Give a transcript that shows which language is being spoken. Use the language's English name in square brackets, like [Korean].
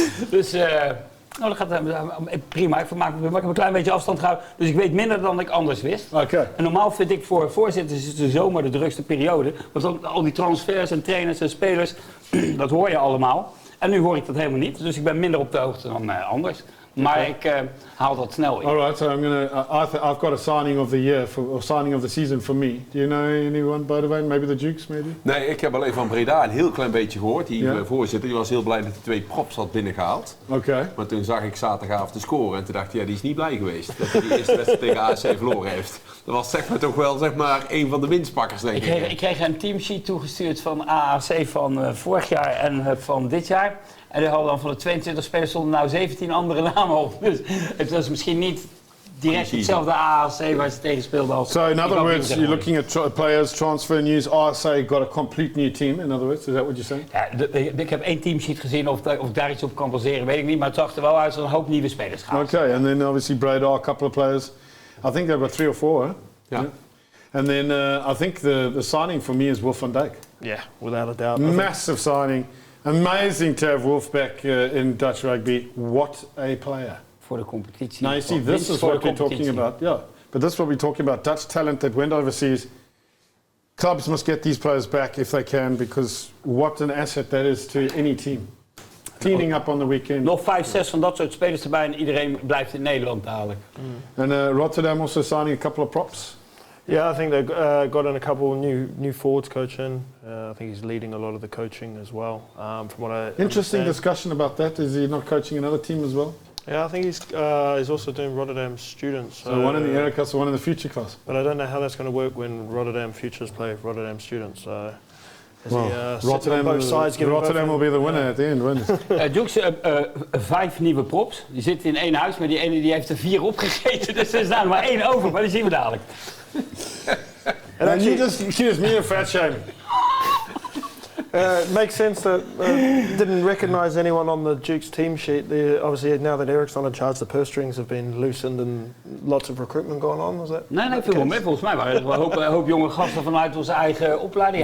[Dutch] Dus nou, dat gaat prima. Ik heb een klein beetje afstand gehouden, dus ik weet minder dan ik anders wist. [English] Okay. [Dutch] En normaal vind ik voor voorzitters is de zomer de drukste periode. Want dan, al die transfers en trainers en spelers, dat hoor je allemaal. En nu hoor ik dat helemaal niet, dus ik ben minder op de hoogte dan anders. Maar ik haal dat snel in. [English] All right, so I've got a signing of the year, or signing of the season for me. Do you know anyone, Boudewijn? Maybe the Dukes, maybe? [Dutch] Nee, ik heb alleen van Breda een heel klein beetje gehoord. Die voorzitter die was heel blij dat hij 2 props had binnengehaald. Oké. Maar toen zag ik zaterdagavond de score en toen dacht ik, die is niet blij geweest. Dat hij die eerste wedstrijd tegen ASC verloren heeft. Dat was zeg maar toch wel een van de winstpakkers, denk ik. Ik kreeg een teamsheet toegestuurd van AAC van vorig jaar en van dit jaar. En die hadden dan van de 22 spelers stonden nou 17 andere namen op. Dus het was misschien niet direct hetzelfde AAC waar ze tegen speelden als... [English] So in other words, you're looking at players, transfer news, RSA got a complete new team, in other words, is that what you're saying? [Dutch] Ja, ik heb 1 teamsheet gezien, of ik daar iets op kan baseren, weet ik niet. Maar het zag er wel uit als een hoop nieuwe spelers gaan. [English] Okay, and then obviously Breda, a couple of players. I think they've got 3 or 4, huh? Ja. And then I think the signing for me is Wolf van Dijk. Yeah, without a doubt. Massive signing. Amazing to have Wolf back in Dutch rugby. What a player. [Dutch] Voor de competitie. [English] Now you see, this is what we're talking about. Yeah, but this is what we're talking about. Dutch talent that went overseas. Clubs must get these players back if they can, because what an asset that is to any team. Cleaning up on the weekend. [Dutch] Nog 5, 6 van dat soort spelers erbij en iedereen blijft in Nederland dadelijk. [English] And Rotterdam also signing a couple of props. Yeah, I think they got in a couple new forwards coaching. I think he's leading a lot of the coaching as well. From what I Interesting understand. discussion about that. Is he not coaching another team as well? Yeah, I think he's also doing Rotterdam students. So one in the era class, one in the future class. But I don't know how that's going to work when Rotterdam futures play Rotterdam students. So Well, Rotterdam, both sides Rotterdam will be the winner at the end, won't it? [Dutch] Jukes, 5 nieuwe props. Die zitten in 1 huis, maar die ene die heeft er 4 opgegeten. Dus er is nou maar 1 over, maar die zien we dadelijk. [English] And you just accused me of fat shaming. It makes sense that didn't recognise anyone on the Duke's team sheet. Obviously, now that Eric's not in charge, the purse strings have been loosened and lots of recruitment going on. Was that? [Dutch] Nee, veel meer. Volgens mij waren er een hoop jonge gasten vanuit onze eigen opleiding.